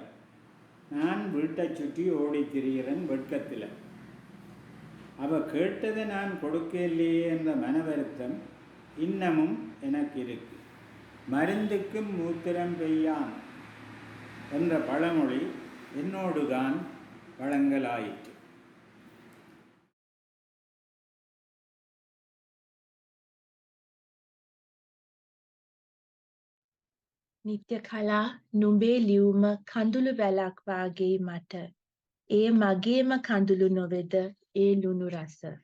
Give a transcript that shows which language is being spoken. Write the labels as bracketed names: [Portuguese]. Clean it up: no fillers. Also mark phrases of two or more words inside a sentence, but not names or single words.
[Tamil] நான் வீட்டை சுற்றி ஓடி திரிகிறேன் வெட்கத்தில். அவள் கேட்டதை நான் கொடுக்கலையே என்ற மன வருத்தம் இன்னமும் எனக்கு இருக்கு. மருந்துக்கும் மூத்திரம் பெய்யான் என்ற பழமொழி என்னோடு தான் வழங்கலாயிற்று. [Sinhala] නිත්‍යකලා නුඹේ ලියුම කඳුළු වැලක් වාගේ මට. ඒ මගේම කඳුළු නොවේද ඒ ලුණු රස.